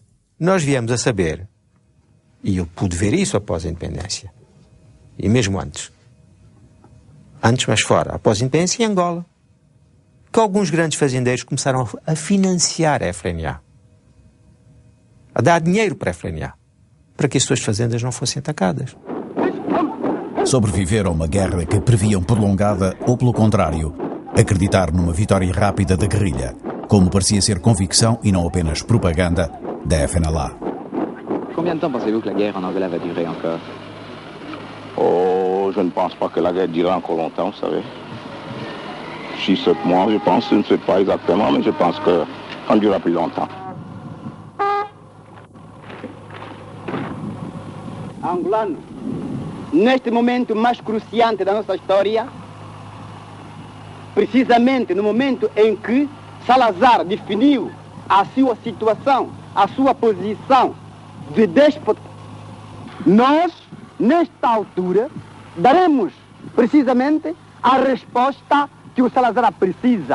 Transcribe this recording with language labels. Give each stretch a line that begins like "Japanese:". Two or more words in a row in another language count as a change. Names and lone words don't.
Portuguese: Nós viemos a saber, e eu pude ver isso após a independência, e mesmo antes, mas fora, após a independência em Angola, que alguns grandes fazendeiros começaram a financiar a FLNA, a dar dinheiro para a FLNA, para que as suas fazendas não fossem atacadas. Sobreviver a uma guerra que previam prolongada ou, pelo contrário, acreditar numa vitória rápida da guerrilha, como parecia ser convicção e não apenas propaganda da FNLA.
French: Combien de temps pensez-vous que la guerre en Angola va durer encore? Oh, je ne pense pas que la guerre durera encore longtemps, vous savez. 6-7 mois, je pense, je ne sais pas exactement, mais je pense que ça ne durera plus longtemps.
Portuguese: Angolano, neste momento mais cruciante da nossa história, precisamente no momento em que Salazar definiu a sua situação, a sua posição de déspota, nós, nesta altura, daremos precisamente a resposta que o Salazar precisa.